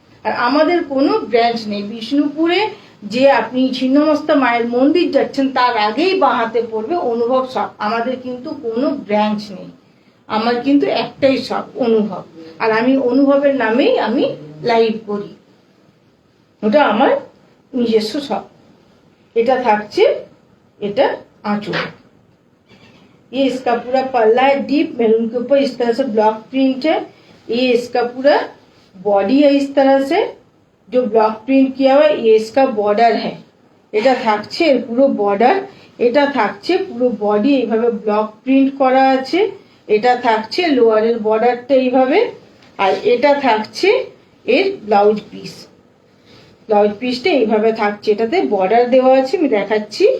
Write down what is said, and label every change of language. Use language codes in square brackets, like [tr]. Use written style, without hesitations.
[bn] আর আমাদের কোনো ব্রাঞ্চ নেই বিষ্ণুপুরে। যে আপনি ছিন্নমস্তা মায়ের মন্দির যাচ্ছেন তার আগেই বাঁ হাতে পড়বে অনুভব শপ। আমাদের কিন্তু কোনো ব্রাঞ্চ নেই, আমার কিন্তু একটাই শপ অনুভব। আর আমি অনুভবের নামেই আমি লাইভ করি, ওটা আমার নিজস্ব শপ। এটা থাকছে, এটা आंचल। [hi] ये इसका पूरा पल्ला है, डीप मैरून के ऊपर इस तरह से ब्लॉक प्रिंट है। ये इसका पूरा बॉडी है, इस तरह से जो ब्लॉक प्रिंट किया हुआ है ये इसका बॉर्डर है। [bn] এটা থাকছে এর পুরো বর্ডার, এটা থাকছে পুরো বডি এইভাবে ব্লক প্রিন্ট করা আছে। এটা থাকছে লোয়ারের বর্ডারটা এইভাবে, আর এটা থাকছে এর ব্লাউজ পিস। ব্লাউজ পিসটা এইভাবে থাকছে, এটাতে বর্ডার দেওয়া আছে, আমি দেখাচ্ছি।